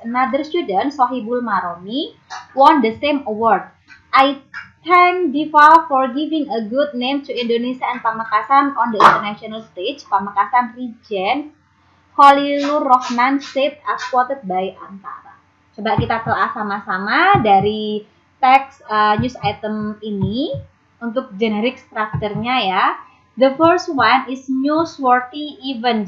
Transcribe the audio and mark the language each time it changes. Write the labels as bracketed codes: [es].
[en] Another student, Sohibul Maromi, won the same award. I thank Diva for giving a good name to Indonesia and Pamekasan on the international stage. Pamekasan Regent Khalilur Rahman said as quoted by Antara. [id] Coba kita telah sama-sama dari teks news item ini untuk generic structure-nya ya. [en] The first one is newsworthy event.